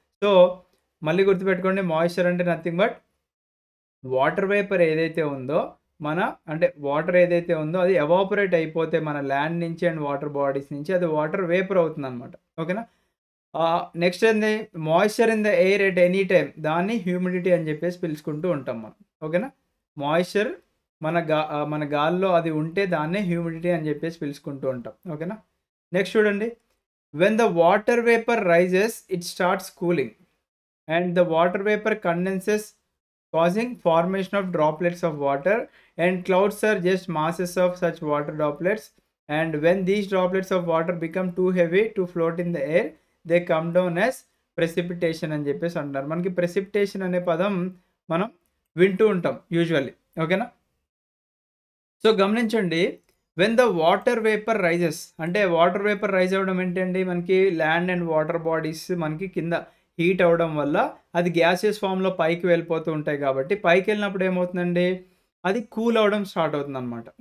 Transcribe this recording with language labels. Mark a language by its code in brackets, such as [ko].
[te] So మళ్ళీ గుర్తుపెట్టుకోండి, moisture అంటే [en] nothing but water vapour [te] ఏదైతే ఉందో అంటే వాటర్ ఏదైతే ఉందో అది ఎవాపరేట్ అయిపోతే మన ల్యాండ్ నుంచి అండ్ వాటర్ బాడీస్ నుంచి అది వాటర్ వేపర్ అవుతుందన్నమాట. ఓకేనా. నెక్స్ట్ ఏంది, [en] moisture in the air at any time, [te] దాన్ని హ్యూమిడిటీ అని చెప్పేసి పిలుచుకుంటూ ఉంటాం మనం. ఓకేనా. మాయిశ్చర్ మన గాల్లో అది ఉంటే దాన్నే హ్యూమిడిటీ అని చెప్పేసి పిలుచుకుంటూ ఉంటాం. ఓకేనా. [en] next చూడండి, when the water vapour rises it starts cooling and the water vapour condenses causing formation of droplets of water and clouds are just masses of such water droplets, and when these droplets of water become too heavy to float in the air they come down as precipitation [te] అని చెప్పేసి అంటారు. మనకి precipitation అనే పదం మనం వింటూ ఉంటాం usually. ఓకేనా. సో గమనించండి, [en] when the water vapour rises, [te] అంటే వాటర్ వేపర్ రైజ్ అవ్వడం ఏంటండి, మనకి ల్యాండ్ అండ్ వాటర్ బాడీస్ మనకి కింద హీట్ అవ్వడం వల్ల అది గ్యాసెస్ ఫామ్లో పైకి వెళ్ళిపోతూ ఉంటాయి కాబట్టి పైకి వెళ్ళినప్పుడు ఏమవుతుందండి, అది కూల్ అవ్వడం స్టార్ట్ అవుతుంది అనమాట.